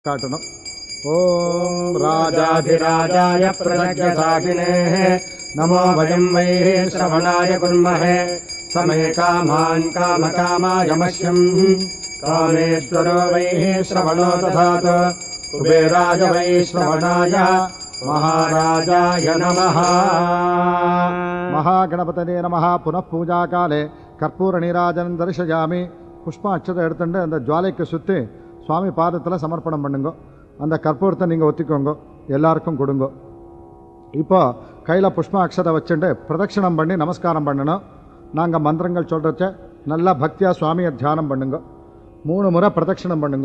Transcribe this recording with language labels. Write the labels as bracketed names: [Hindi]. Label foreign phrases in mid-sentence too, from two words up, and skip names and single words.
[Sanskrit] काटनम् ओम राजाधिराजाय प्रज्ञसाकिने नमो वयं वैः श्रवणाय कुर्महे समे कामान् कामकामाय मह्यं कामेश्वरो वैः श्रवणो दधातु कुबेराय वै श्रवणाय महाराजाय नमः। महागणपतये नमः। पुनः पूजा काले कर्पूर नीराजनं दर्शयामि। [Tamil] पुष्पाक्षते எடுத்துட்டு அந்த ஜுவாலைக்கு சுத்தி சுவாமி பாதத்தில் சமர்ப்பணம் பண்ணுங்க. அந்த கற்பூரத்தை நீங்கள் ஒத்திக்கோங்க, எல்லாருக்கும் கொடுங்க. இப்போ கையில் புஷ்ப அக்ஷதை வச்சுட்டு பிரதட்சிணம் பண்ணி நமஸ்காரம் பண்ணணும். நாங்கள் மந்திரங்கள் சொல்கிறச்ச நல்லா பக்தியாக சுவாமியை தியானம் பண்ணுங்க. 3 முறை பிரதட்சிணம் பண்ணுங்க.